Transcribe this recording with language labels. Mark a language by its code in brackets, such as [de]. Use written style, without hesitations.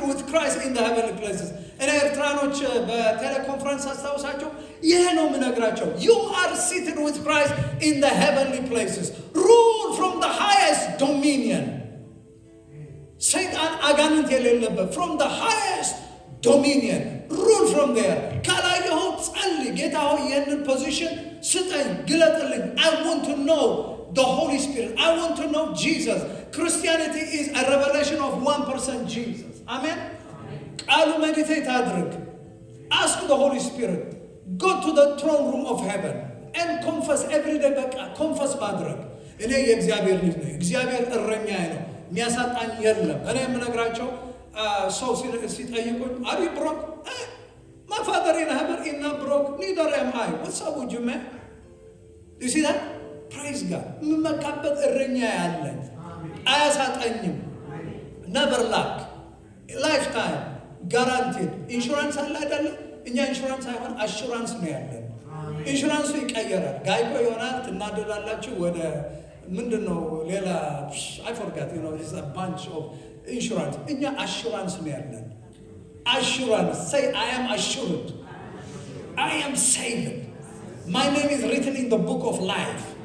[en] Christ in the heavenly places. [am] እኔ ኤርትራኖች በቴሌኮንፈረንስ አስታውሳቸው ይሄ ነው የምነግራቸው። [en] You are seated with Christ in the heavenly places. Rule from the highest dominion. [am] ሰይጣን አጋንንት የሌለበት [en] from the highest dominion. Rule from there. [am] ካላየኸው ጸልይ፣ ጌታ ሆይ ይህንን ፖዚሽን ስጠኝ፣ ግለጥልኝ። [en] I want to know the Holy Spirit. I want to know Jesus. Christianity is a revelation of one person, Jesus. Amen? [am] ቃሉ ሜዲቴት አድርግ። [en] Ask the Holy Spirit. Go to the throne room of heaven and confess every day. [am] በቃ ኮንፈስ ማድረግ እኔ የእግዚአብሔር ልጅ ነኝ፣ እግዚአብሔር እረኛዬ ነው፣ የሚያሳጣኝ የለም። እኔ የምነግራቸው ሰው ሲጠይቁኝ [en] are you broke? My father in heaven is not broke, neither am I. What's up with you, man? Do you see that? Praise God. [am] የምመካበት እረኛ ያለኝ አያሳጣኝም። [en] never lack, lifetime guaranteed. [am] ኢንሹራንስ አለ አይደለም? እኛ ኢንሹራንስ ሳይሆን አሹራንስ ነው ያለን። ኢንሹራንሱ ይቀየራል። ጋይኮ ይሆናል፣ ትናደዳላችሁ። ወደ ምንድነው ሌላ [en] I forgot, you know, it's a bunch of insurance. [am] እኛ አሹራንስ ነው ያለን። Assurance. [en] Say, I am assured. I am saved. My name is written in the book of life.